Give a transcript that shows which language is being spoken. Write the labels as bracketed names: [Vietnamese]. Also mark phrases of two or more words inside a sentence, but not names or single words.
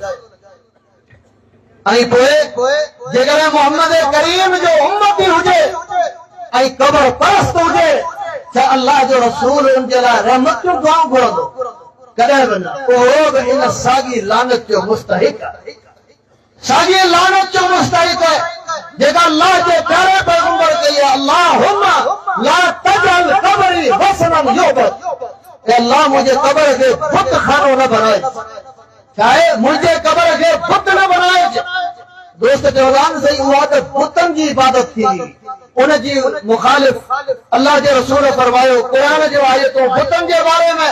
[Sindhi] ऐं पोइ जेकर मोहम्मद करीम जो उम्मती हुजे ऐं कब्र परस्त हुजे त अल्लाह जो रसूल उन जे लाइ रहमत जो दुआऊं घुरंदो कॾहिं बि न। उहो बि इन साॻी लानत जो मुस्तहिक आहे। साॻी लानत जो मुस्तहिक आहे जेका अल्लाह जे प्यारे पैगंबर कई आहे, [Arabic] اللهم لا تجعل قبري وثنا يعبد. [Sindhi] ए अल्लाह मुंहिंजे कब्र खे बुत खानो न बनाए, चाहे मुंहिंजे कब्र खे बुत न बनाए। दोस्त चवंदा सही, उहा त बुतनि जी इबादत थी, उन जी मुखालिफ अल्लाह जे रसूल फरमायो क़ुरान जो आयतूं बुतनि जे बारे में।